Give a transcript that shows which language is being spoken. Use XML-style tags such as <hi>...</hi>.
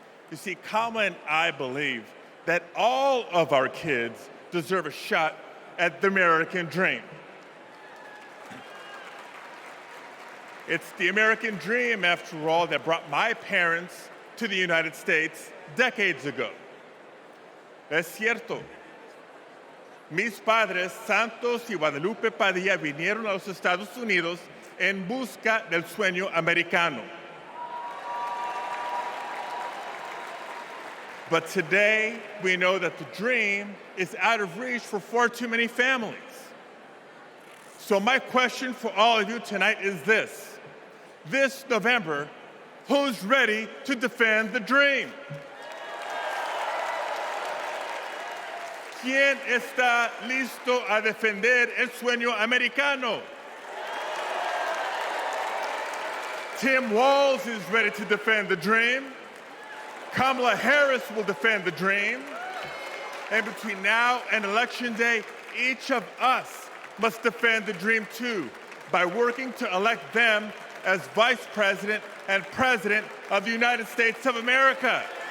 <en>You see, Kamala and I believe that all of our kids deserve a shot at the American dream. It's the American dream, after all, that brought my parents to the United States decades ago.</en> <es>Es cierto. Mis padres, Santos y Guadalupe Padilla, vinieron a los Estados Unidos en busca del sueño americano.</es> <en>But today, we know that the dream is out of reach for far too many families. So my question for all of you tonight is this. This November, who's ready to defend the dream?</en> <es>¿Quién está listo a defender el sueño americano?</es> <en>Tim Walz is ready to defend the dream. Kamala Harris will defend the dream. And between now and Election Day, each of us must defend the dream too, by working to elect them as Vice President and President of the United States of America.</en>